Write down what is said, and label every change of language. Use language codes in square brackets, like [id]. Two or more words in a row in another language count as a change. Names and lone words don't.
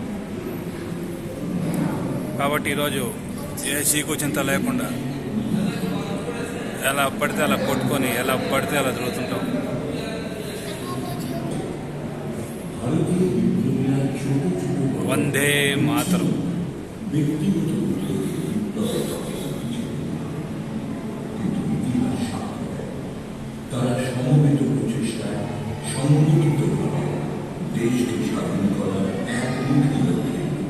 [te] కాబట్టి ఈరోజు ఏ చీకు చింత లేకుండా ఎలా పడితే అలా కొట్టుకొని, ఎలా పడితే అలా తిరుగుతుంటాం. [sa] వందే మాతరం. [bn] তারা সমবেত প্রচেষ্টায় সংগঠিতভাবে দেশকে স্বাধীন করার একমুখী লক্ষ্যে